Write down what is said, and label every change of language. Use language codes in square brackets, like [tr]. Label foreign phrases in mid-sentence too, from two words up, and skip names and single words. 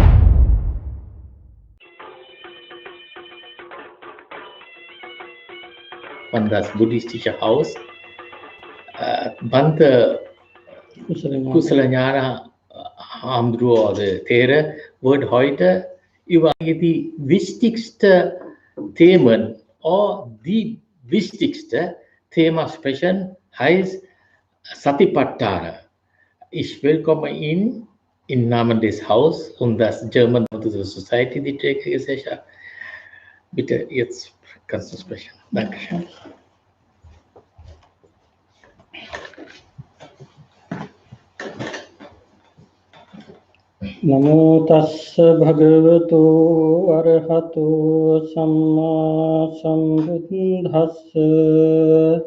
[de] Von das buddhistische Haus, Bhante Kusalanyana Hamdruo oder Tere wird heute über die wichtigsten Themen oder die wichtigste Thema sprechen, heißt Satipatthana. Ich willkomme ihn im Namen des Hauses und das German Buddhist Society, die Trägergesellschaft. Bitte, jetzt kannst du sprechen. Dankeschön. [pi] Namo tassa bhagavato arahato samma sambuddhassa.